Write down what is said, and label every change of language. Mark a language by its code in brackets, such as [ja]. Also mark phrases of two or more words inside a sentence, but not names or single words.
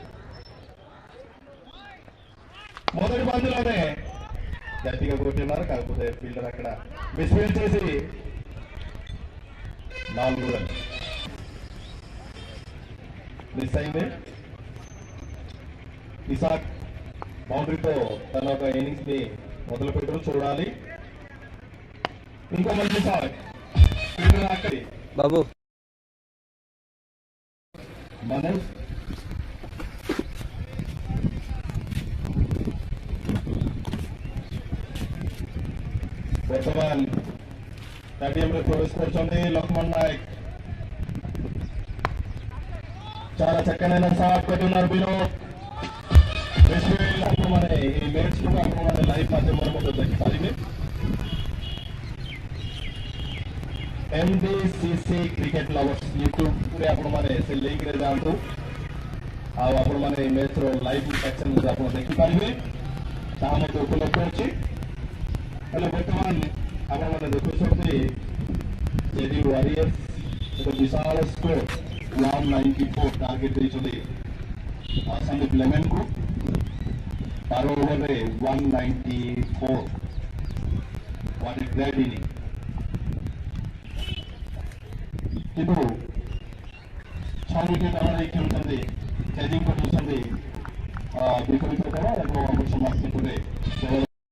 [te] మొదటి బంతిలోనే గట్టిగా కొట్టినారు, కాకపోతే ఫీల్డర్ అక్కడ మిస్ఫీల్డ్ చేసి 4 [en] runs miss [te] అయింది. ఇసాక్ బౌండరీతో తన ఒక ఇన్నింగ్స్ ని మొదలు పెట్టు. చూడాలి ఇంకో మంచి ఇసాక్ బాబు [or] మనోజ్ ବର୍ତ୍ତମାନ ଷ୍ଟାଡିୟମରେ ପ୍ରବେଶ କରୁଛନ୍ତି ଲକ୍ଷ୍ମଣ ନାୟକ. [te] చాలా చక్కనైన షాట్ పెట్టున్నారు వినోద్. [or] ଆପଣମାନେ ଏହି ମ୍ୟାଚ୍କୁ ଆପଣମାନେ ଲାଇଭ୍ ମାଧ୍ୟମରେ ମଧ୍ୟ ଦେଖିପାରିବେ. MDCC କ୍ରିକେଟ ଲଭର୍ସ ୟୁଟ୍ୟୁବରେ ଆପଣମାନେ ସେ ଲିଙ୍କରେ ଯାଆନ୍ତୁ ଆଉ ଆପଣମାନେ ଏହି ମ୍ୟାଚ୍ର [en] live action [or] ଆପଣ ଦେଖିପାରିବେ. ତାହା ମଧ୍ୟ ଉପଲବ୍ଧ ଅଛି. ହେଲେ ବର୍ତ୍ତମାନ ଆପଣମାନେ ଦେଖୁଛନ୍ତି ଜେଡି ୱାରିୟର୍ସ ଏକ ବିଶାଳ ସ୍କୋର 194 ଟାର୍ଗେଟ ଦେଇଛନ୍ତି ସନ୍ଦୀପ ଲେମେନକୁ. 12 ଓଭରରେ 194. [en] What a great inning. [or] କିନ୍ତୁ 6 ୱିକେଟ୍ ଆଡ଼େ ଖେଳୁଛନ୍ତି, ଚେଜିଂ କରୁଛନ୍ତି ବିପରୀତ ଦଳ ଏବଂ ଅମର ସମାପ୍ତି